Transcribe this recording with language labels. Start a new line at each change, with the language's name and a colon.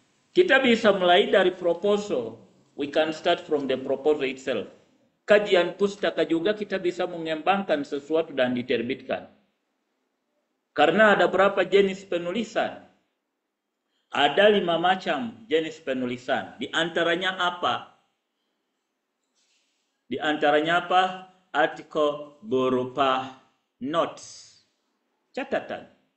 Indonesian: Kita bisa mulai dari proposal.
English: We can start from the proposal itself.
Indonesian: Kajian pustaka juga kita bisa mengembangkan sesuatu dan diterbitkan. Karena ada berapa jenis penulisan? Ada 5 macam jenis penulisan. Di antaranya apa? Di antaranya apa? Artikel berupa notes. Catatan.